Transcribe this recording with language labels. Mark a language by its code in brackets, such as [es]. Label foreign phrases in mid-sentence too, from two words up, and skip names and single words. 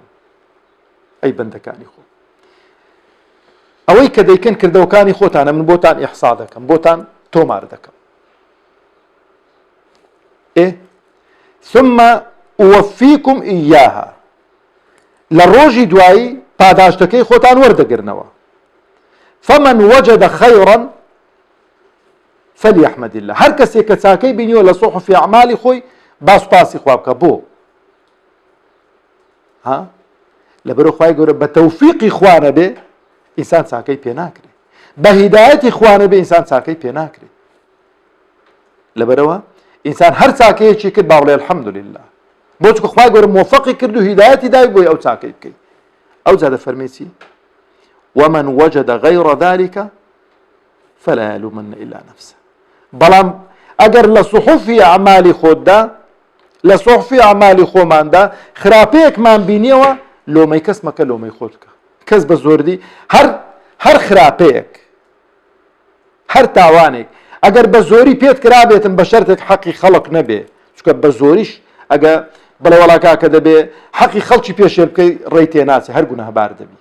[ckb] ئەی بەندەکانی خۆ، ئەوەی کە دەیکەن کردەوەکانی خۆتانە من بۆتان ئیحسا دەکەم، بۆتان تۆمار دەکەم. [ar] ثم ئوەفیکم ئیاها، [ckb] لە ڕۆژی دوایی پاداشتەکەی خۆتان وەردەگرنەوە. [ar] فمن وجد خيرا فليحمد الله، [ckb] هەر کەسێک کە چاکەی بینیوە لە صحف ئەعمالی خۆی با سوپاسی خوا بکە. بۆ لەبەرەوە خوای گەورە بە تەوفیقی خوا نەبێ ئینسان چاکەی پێ ناکرێ، بە هیدایەتی خوا نەبێ ئینسان چاکەی پێ ناکرێ. لەبەرەوە ئینسان هەر چاکەیەکی کرد با بڵێ الحەمدولله، بۆ چونکە خوای گەورە موفقی کرد و هیدایەتی داوی بۆی ئەو چاکەی بکەی. ئەو جا دەفەرمێ چی؟ [ar] ومن وجد غير ذلك فلا يلومن إلا نفسه. [ckb] بەڵام ئەگەر لە صحفی ئەعمالی خۆتدا، لە صحفی ئەعمالی خۆماندا خراپەیەکمان بینیەوە، لۆمەی کەس مەکە، لۆمەی خۆت بکە. کەس بە زۆردی هەر خراپەیەک، هەر تاوانێک ئەگەر بە زۆری پێت کرابێتن بە شەرتێک حەقی خەڵق نەبێ، چونکە بە زۆریش ئەگە بڵێ وەڵا کاکە دەبێ حەقی خەڵکی پێشێ بکەی ڕێی تێناچێ، هەر گونەهبار دەبی.